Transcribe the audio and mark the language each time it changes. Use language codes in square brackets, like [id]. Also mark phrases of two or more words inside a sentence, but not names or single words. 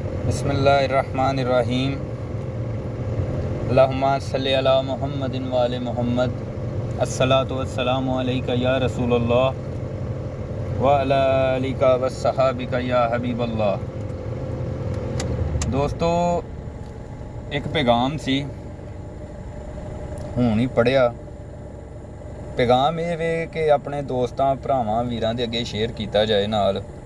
[ar] بسم الله الرحمن الرحيم. اللهم صل على محمد وآل محمد. الصلاة والسلام عليك يا رسول الله وعلى آلك وأصحابك يا حبيب الله. [pa] دوستو، اک پیغام سی ہن ہی پڑھیا. پیغام ایہہ وے کہ اپنے دوستاں بھراواں ویراں دے اگے شیئر کیتا جائے نال.